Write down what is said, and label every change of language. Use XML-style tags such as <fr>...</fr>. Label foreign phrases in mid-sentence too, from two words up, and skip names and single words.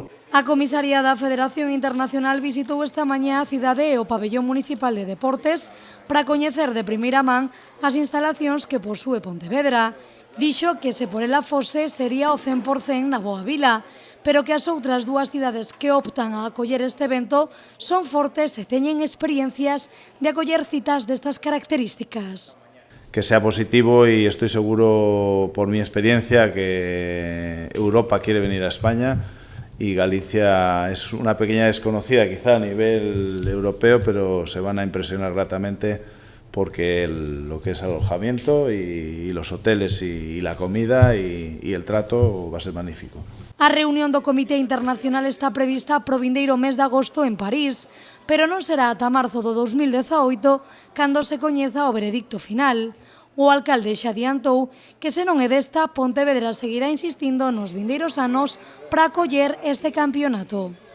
<gl>A comisaría da Federación Internacional visitou esta mañá a cidade e o pabellón municipal de deportes para coñecer de primeira man as instalacións que posúe Pontevedra. Dixo que se por ela fose sería o 100% na boa vila, pero que as outras dúas cidades que optan a acoller este evento son fortes e teñen experiencias de acoller citas destas características.</gl> <es>Que sea positivo y estoy seguro por mi experiencia que Europa quiere venir a España y Galicia es una pequeña desconocida quizá a nivel europeo, pero se van a impresionar gratamente porque lo que es alojamiento y los hoteles y la comida y el trato va a ser magnífico.</es> <gl>A reunión do Comité Internacional está prevista para o vindeiro mes de agosto en París, pero non será ata marzo do 2018 cando se coñeza o veredicto final. O alcalde xa adiantou que se non é desta, Pontevedra seguirá insistindo nos vindeiros anos para acoller este campeonato.</gl>